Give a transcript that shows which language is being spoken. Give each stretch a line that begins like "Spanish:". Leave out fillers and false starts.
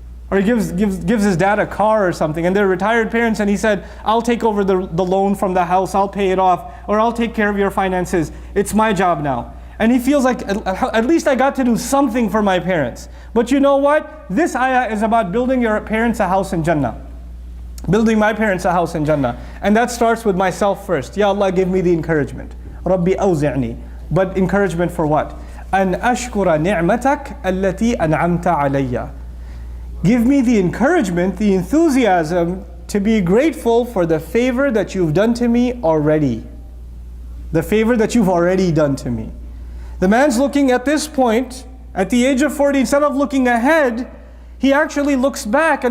English: Or he gives his dad a car or something, and they're retired parents, and he said, I'll take over the loan from the house, I'll pay it off, or I'll take care of your finances. It's my job now. And he feels like, at least I got to do something for my parents. But you know what? This ayah is about building your parents a house in Jannah. Building my parents a house in Jannah. And that starts with myself first. Ya Allah, give me the encouragement.
Arabic: Rabbi awzi'ni.
English: But encouragement for what?
Arabic: أن أشكر نعمتك التي أنعمت علي.
English: Give me the encouragement, the enthusiasm to be grateful for the favor that you've done to me already. The favor that you've already done to me. The man's looking at this point, at the age of 40, instead of looking ahead, he actually looks back.